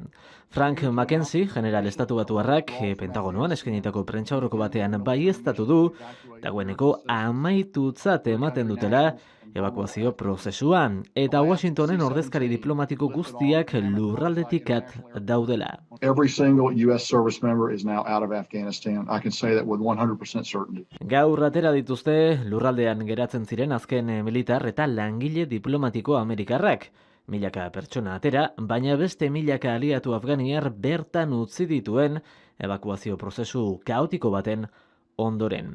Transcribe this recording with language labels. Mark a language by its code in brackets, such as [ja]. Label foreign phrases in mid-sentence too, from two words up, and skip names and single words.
[eu] Frank McKenzie, general estatu batuarrak, Pentagonoan eskainitako prentsaurreko batean baieztatu du, dagoeneko amaitutzat ematen dutela ebakuazio prozesuan, eta Washingtonen ordezkari diplomatiko guztiak lurraldetik at daudela. [en] Every single U.S. service member is now out of Afghanistan. I can say that with 100% certainty. [eu] Gaur atera dituzte lurraldean geratzen ziren azken militar eta langile diplomatiko amerikarrak. Milaka pertsona atera, baina beste milaka aliatu afganiar bertan utzi dituen ebakuazio prozesu kaotiko baten ondoren.